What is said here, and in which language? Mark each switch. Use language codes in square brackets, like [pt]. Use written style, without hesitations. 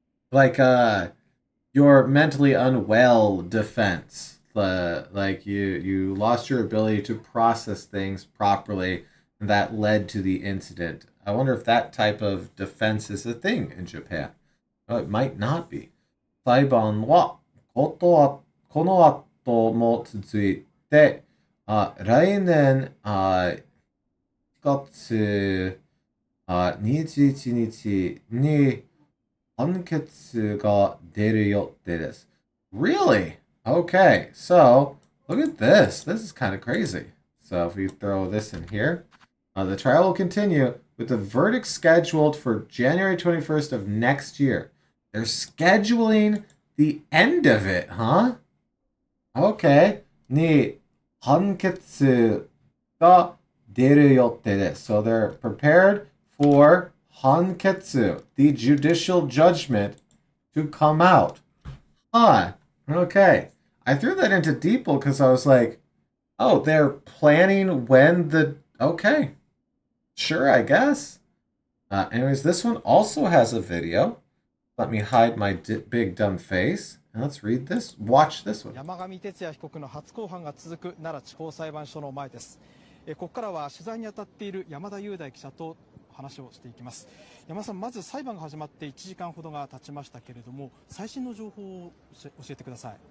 [en] Like your mentally unwell defense. Like you lost your ability to process things properly, and that led to the incident. I wonder if that type of defense is a thing in Japan. It might not be. [ja] 裁判はこの後も続いて、来年4月21日に判決が出る予定です。 [en] Really? Okay, so look at this. This is kind of crazy. So if we throw this in here, the trial will continue with the verdict scheduled for January 21st of next year. They're scheduling the end of it, huh? Okay. [ja] に判決が出る予定です。 [en] So they're prepared for 判決, the judicial judgment, to come out. Huh. Okay. I threw that into Deeple because I was like, oh, they're planning when the... Okay. Sure, I guess. Anyways, this one also has a video. Let me hide my big dumb face. And let's read this. Watch this one. [ja] 山上徹也被告の初公判が続く奈良地方裁判所の前です。ここからは取材に当たっている山田雄大記者と話をしていきます。山田さん、まず裁判が始まって1時間ほどが経ちましたけれども、最新の情報を教えてください。